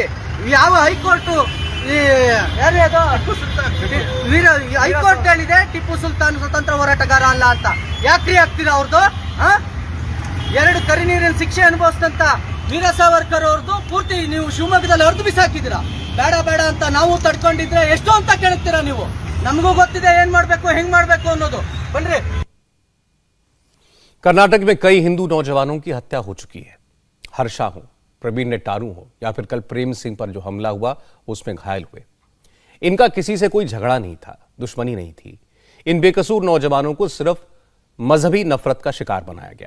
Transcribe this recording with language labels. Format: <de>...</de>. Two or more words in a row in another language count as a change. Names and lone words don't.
<kn>ಯಾವ ಹೈಕೋರ್ಟ್ ಹೈಕೋರ್ಟ್ ಹೇಳಿದೆ ಟಿಪ್ಪು ಸುಲ್ತಾನ್ ಸ್ವತಂತ್ರ ಹೋರಾಟಗಾರ ಅಲ್ಲ ಅಂತ, ಯಾಕ್ರಿ ಹಾಕ್ತೀರಾ ಅವ್ರದ್ದು? 2 ಕರಿನೀರಿನ ಶಿಕ್ಷೆ ಅನುಭವಿಸಿದಂತ ವೀರ ಸಾವರ್ಕರ್ ಅವ್ರದ್ದು ಪೂರ್ತಿ ನೀವು ಶಿವಮೊಗ್ಗದಲ್ಲಿ ಹೊರತು ಬಿಸಾಕಿದ್ದೀರಾ। ಬೇಡ ಅಂತ ನಾವು ತಡ್ಕೊಂಡಿದ್ರೆ ಎಷ್ಟು ಅಂತ ಕೇಳ್ತೀರಾ ನೀವು? ನಮಗೂ ಗೊತ್ತಿದೆ ಏನ್ ಮಾಡ್ಬೇಕು, ಹೆಂಗ್ ಮಾಡ್ಬೇಕು ಅನ್ನೋದು। ಬನ್ರಿ।</kn> <hi>कर्नाटक में कई हिंदू नौजवानों की हत्या हो चुकी है। हर्षा हो, प्रवीण नेटारू हो या फिर कल प्रेम सिंह पर जो हमला हुआ उसमें घायल हुए, इनका किसी से कोई झगड़ा नहीं था, दुश्मनी नहीं थी। इन बेकसूर नौजवानों को सिर्फ मजहबी नफरत का शिकार बनाया गया।</hi>